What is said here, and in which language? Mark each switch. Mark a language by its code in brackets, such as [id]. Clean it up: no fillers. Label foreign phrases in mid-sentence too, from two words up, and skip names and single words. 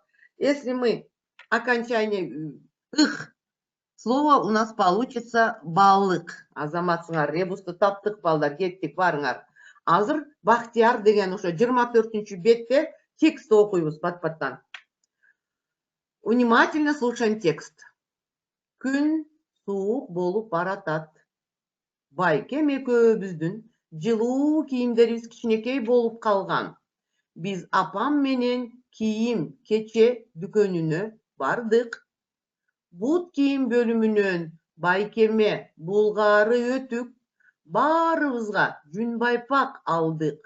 [ru] Если мы окончание их, слово у нас получится балык. [ky] Азаматсыңар, ребусты таптык балдар, кеттик, барыңар. Азыр Бахтияр деген ошо 24-чү бетте текст окуйбуз пат-паттан. [ru] Внимательно слушаем текст. [ky] Күн суук болуп баратат. Байкем экөөбүздүн жылуу кийимдерибиз кичинекей болуп калган. Биз апам менен кийим кече дүкөнүнө бардык. Бут кийим бөлүмүнөн байкеме булгары өтүк баарыбызга жүн байпак алдык.